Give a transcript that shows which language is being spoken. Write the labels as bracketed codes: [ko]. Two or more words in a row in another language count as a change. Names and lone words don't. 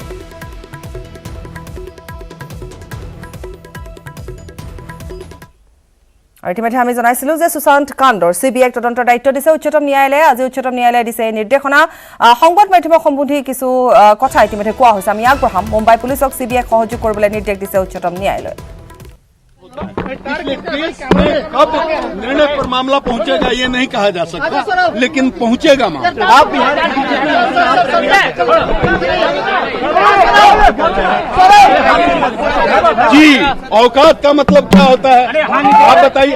[as] আৰু ইতিমধ্যে আমি জনাইছিলোঁ যে সুশান্ত কাণ্ডৰ CBI তদন্তৰ দায়িত্ব দিছে উচ্চতম ন্যায়ালয়ে। আজি উচ্চতম ন্যায়ালয়ে দিছে এই নিৰ্দেশনা। সংবাদ মাধ্যমৰ সম্বন্ধী কিছু কথা ইতিমধ্যে কোৱা হৈছে, আমি আগবঢ়াম। মুম্বাই পুলিচক CBI সহযোগ কৰিবলৈ নিৰ্দেশ দিছে উচ্চতম ন্যায়ালয়ে। [hi] कब निर्णय पर मामला पहुंचेगा ये नहीं कहा जा सकता, लेकिन पहुंचेगा मामला। जी, औकात का मतलब क्या होता है आप बताइए?